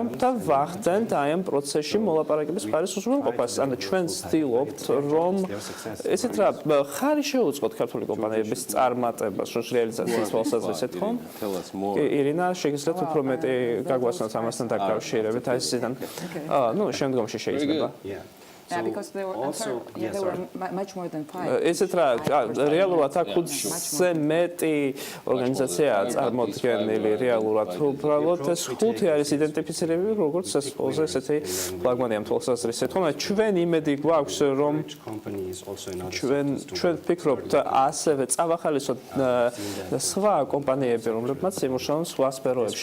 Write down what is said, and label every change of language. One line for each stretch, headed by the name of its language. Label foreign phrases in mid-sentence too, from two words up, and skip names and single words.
Georgian: და ვახდენთ აი ამ პროცესში მოლაპარაკების მხარის უზრუნველყოფას. ანუ ჩვენ ვცდილობთ, რომ ესეთ რა ხარი შეუწყოთ ქართული კომპანიების წარმატებას, რომ რეალიზაციის თვალსაზრისით, ხო? ირინა, შეგიძლიათ უფრო მეტი გაგვაცნოთ ამასთან დაკავშირებით, აი ესიდან. ნუ შემდგომში შეიძლება.
English: Yeah, because there were much more than 5.
Georgian: ესეთ რა, რეალურად აქ 5-ზე მეტი ორგანიზაციაა წარმოდგენილი რეალურად. უბრალოდ ეს 5 არის იდენტიფიცირებული, როგორც ეს ყველაზე ესეთი ფლაგმანი ამ თვალსაზრისით. ხომ ჩვენ იმედი გვაქვს, რომ ჩვენ ვფიქრობთ ასევე წავახალისოთ სხვა კომპანიები, რომლებმაც იმუშაონ სხვა სფეროებში.